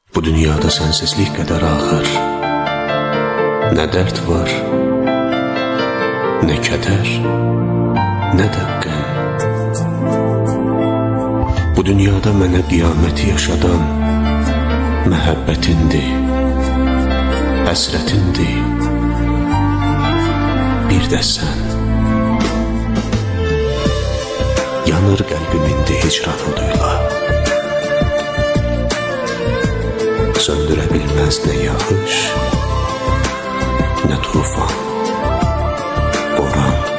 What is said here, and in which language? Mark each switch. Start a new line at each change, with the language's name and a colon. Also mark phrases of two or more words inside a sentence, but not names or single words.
Turkish: Bu dünyada sensizlik kadar ağır. Ne dert var, ne keder, ne de qəm.
Azerbaijani: Bu dünyada mənə qiyaməti yaşadan məhəbbətindir, həsrətindir, bir də sən. Yanır qəlbim indi hicran oduyla, söndürə bilməz nə yağış, nə tufan, boran.